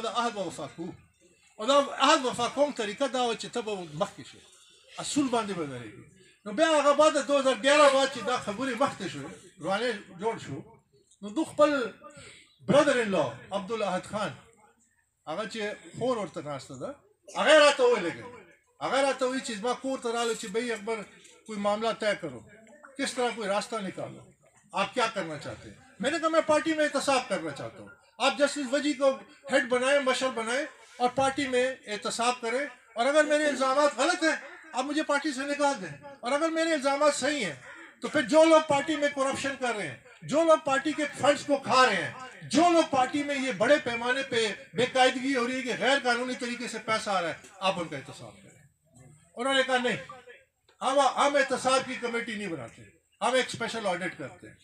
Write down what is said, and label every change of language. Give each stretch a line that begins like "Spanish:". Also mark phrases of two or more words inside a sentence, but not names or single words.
Pashto: د عهد وفا کوو او دا عهد وفا کوم طریقه دا و چې ته به مخکې شې اصول باندې به درېږي نو بیا هغه بعد د 2011 بعد چې دا خبرې مخکې شوې روانې جوړ شو نو دو خپل برادر ان لا عبدالاحد خان هغه چې خور ورته ناسته ده هغه راته وویل هغه راته وویل چې زما کور ته راغلو چې
Urdu: بھئی اکبر کوئی معاملہ طے کرو کس طرح کوئی راستہ نکالو آپ کیا کرنا چاہتے ہیں میں نے کہا میں پارٹی میں احتساب کرنا چاہتا ہوں آپ جسٹس وجی کو ہیڈ بنائیں مشر بنائیں اور پارٹی میں احتساب کریں اور اگر میرے الزامات غلط ہیں آپ مجھے پارٹی سے نکال دیں اور اگر میرے الزامات صحیح ہیں تو پھر جو لوگ پارٹی میں کرپشن کر رہے ہیں، جو لوگ پارٹی کے فنڈز کو کھا رہے ہیں، جو لوگ پارٹی میں یہ بڑے پیمانے پہ بے قاعدگی ہو رہی ہے کہ غیر قانونی طریقے سے پیسہ آ رہا ہے، آپ ان کا احتساب کریں. انہوں نے کہا نہیں، ہم احتساب کی کمیٹی نہیں بناتے، ہم ایک
English: special audit
Urdu: کرتے ہیں.